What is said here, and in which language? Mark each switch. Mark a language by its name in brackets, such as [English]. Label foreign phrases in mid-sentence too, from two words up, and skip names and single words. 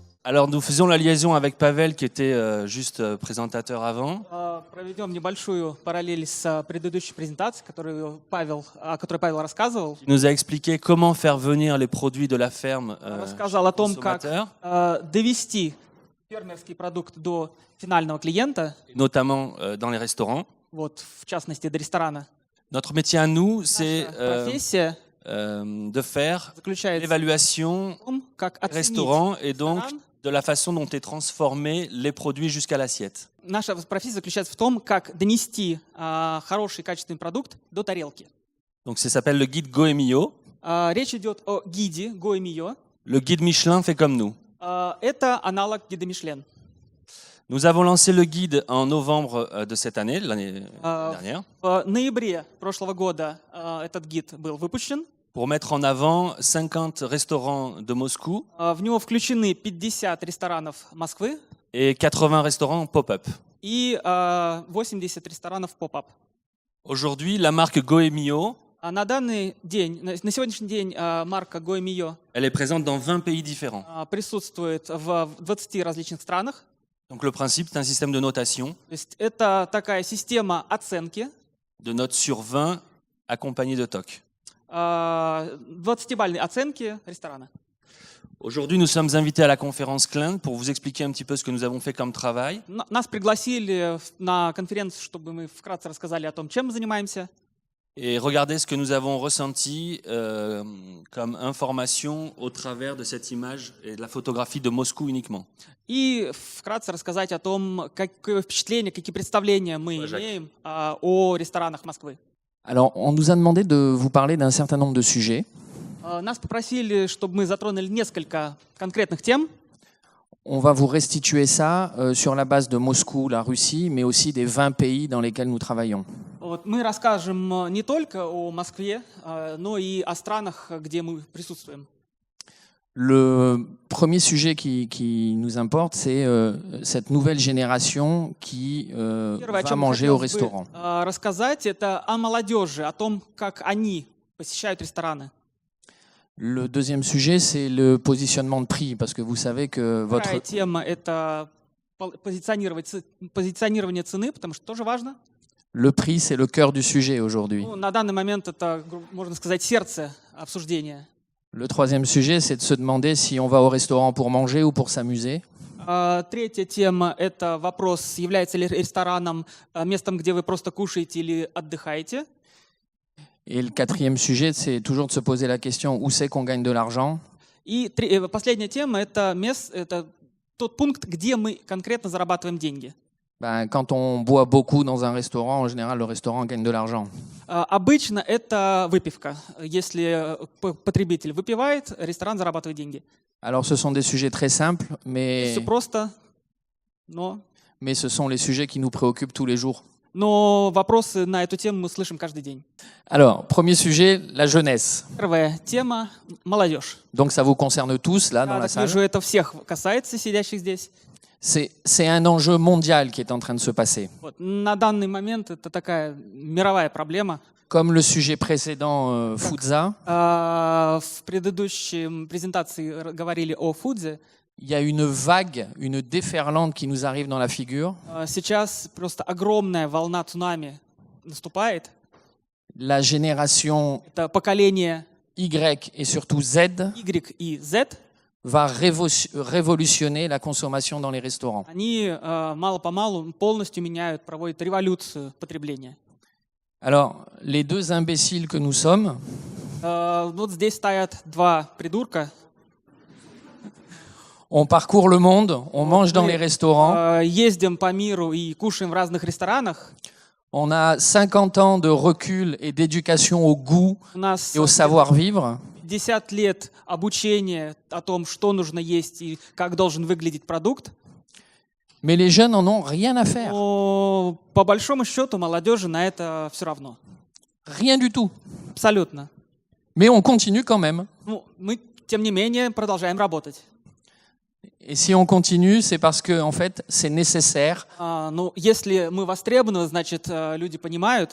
[French] Alors nous faisions la liaison avec Pavel qui était juste présentateur avant. [Russian] Проведем небольшую параллель с предыдущей презентацией, о которой Павел рассказывал. [French] Il nous a expliqué comment faire venir les produits de la ferme [Russian] Рассказал о том, как [French] consommateurs, [Russian] довести фермерский продукт до финального клиента, [French] notamment dans les restaurants. [Russian] вот в частности до ресторана. [French] Notre métier à nous, c'est [Russian] Наша профессия [French] de faire [Russian] заключается [French] l'évaluation [Russian] в том, как [French] des [Russian] оценить [French] restaurants et donc [Russian] ресторан. [French] de la façon dont est transformés les produits jusqu'à l'assiette. [Russian] Наша профессия заключается в том, как донести хороший качественный продукт до тарелки. [French] Donc ça s'appelle le guide Goemio. [Russian] Речь идет о гиде Goemio. [French] Le guide Michelin fait comme nous. [Russian] Это аналог гида Мишлен. [French] Nous avons lancé le guide en novembre de cette année, l'année dernière, [Russian] В ноябре прошлого года этот гид был выпущен. [French] pour mettre en avant 50 restaurants de Moscou [Russian] В него включены 50 ресторанов Москвы [French] et 80 restaurants pop-up. [Russian] и 80 ресторанов поп-ап. [French] Aujourd'hui, la marque Goemio, [Russian] На данный день, на сегодняшний день марка Goemio [French] elle est présente dans 20 pays différents. [Russian] присутствует в 20 различных странах. [French] Donc le principe, c'est un système de notation, [Russian] То есть это такая система оценки, [French] de notes sur 20 accompagnée de TOC. [Russian] 20-бальной оценки ресторана. [French] Aujourd'hui, nous sommes invités à la conférence Klein pour vous expliquer un petit peu ce que nous avons fait comme travail. [Russian] Нас пригласили на конференцию, чтобы мы вкратце рассказали о том, чем мы занимаемся. [French] Et regardez ce que nous avons ressenti comme information au travers de cette image et de la photographie de Moscou uniquement. [Russian] И вкратце рассказать о том, какое впечатление, какие представления мы имеем о ресторанах Москвы. [French] Alors, on nous a demandé de vous parler d'un certain nombre de sujets. [Russian] Нас попросили, чтобы мы затронули несколько конкретных тем. [French] On va vous restituer ça sur la base de Moscou, la Russie, mais aussi des 20 pays dans lesquels nous travaillons. [Russian] Вот, мы расскажем не только о Москве, но и о странах, где мы присутствуем. [French] Le premier sujet qui nous importe, c'est cette nouvelle génération qui [Russian] Первое, о [French] va [Russian] чем [French] manger au [Russian] хотелось бы [French] restaurant. [Russian] рассказать, это о молодежи, о том, как они посещают рестораны. [French] Le deuxième sujet, c'est le positionnement de prix, parce que vous savez que [Russian] Вторая [French] votre, [Russian] тема – это позиционирование цены, потому что тоже важно. [French] le prix, c'est le cœur du sujet aujourd'hui. [Russian] Ну, на данный момент это, можно сказать, сердце обсуждения. [French] Le troisième sujet, c'est de se demander si on va au restaurant pour manger ou pour s'amuser. [Russian] Третья тема – это вопрос, является ли рестораном местом, где вы просто кушаете или отдыхаете. [French] Et le quatrième sujet, c'est toujours de se poser la question où c'est qu'on gagne de l'argent. [Russian] И последняя тема – это тот пункт, где мы конкретно зарабатываем деньги. [French] Ben, quand on boit beaucoup dans un restaurant, en général, le restaurant gagne de l'argent. [Russian] Обычно это выпивка. Если потребитель выпивает, ресторан зарабатывает деньги. [French] Alors, ce sont des sujets très simples, mais [Russian] Все просто, но [French] ce sont les sujets qui nous préoccupent tous les jours. [Russian] вопросы на эту тему мы слышим каждый день. [French] Alors, premier sujet, la jeunesse. [Russian] Первая тема – молодежь. [French] Donc, ça vous concerne tous, là, dans [Russian] Я [French] la [Russian] так [French] salle. [Russian] вижу, это всех касается, сидящих здесь. [French] C'est un enjeu mondial qui est en train de se passer. [Russian] Вот. На данный момент это такая мировая проблема. [French] Comme le sujet précédent, Foodza, [Russian] В предыдущей презентации говорили о фудзе. [French] il y a une vague, une déferlante qui nous arrive dans la figure. [Russian] Сейчас просто огромная волна цунами наступает. [French] La génération [Russian] Это поколение [French] Y et surtout Z [Russian] Y и Z. [French] va révolutionner la consommation dans les restaurants. [Russian] Они мало-помалу полностью меняют, проводят революцию потребления. [French] Alors, les deux imbéciles que nous sommes, [Russian] Вот здесь стоят два придурка. [French] on parcourt le monde, on mange dans les restaurants, [Russian] Ездим по миру и кушаем в разных ресторанах. [French] on a 50 ans de recul et d'éducation au goût [Russian] У нас [French] et au savoir-vivre. [Russian] 50 лет обучения о том, что нужно есть и как должен выглядеть продукт. [French] Mais les jeunes en ont rien à faire, [Russian] Но по большому счету молодежи на это все равно. [French] rien du tout. [Russian] Абсолютно. [French] Mais on continue quand même. [Russian] Ну, мы, тем не менее, продолжаем работать. [French] Et si on continue, c'est parce que en fait, c'est nécessaire [Russian] Ну, если мы востребованы, значит, люди понимают,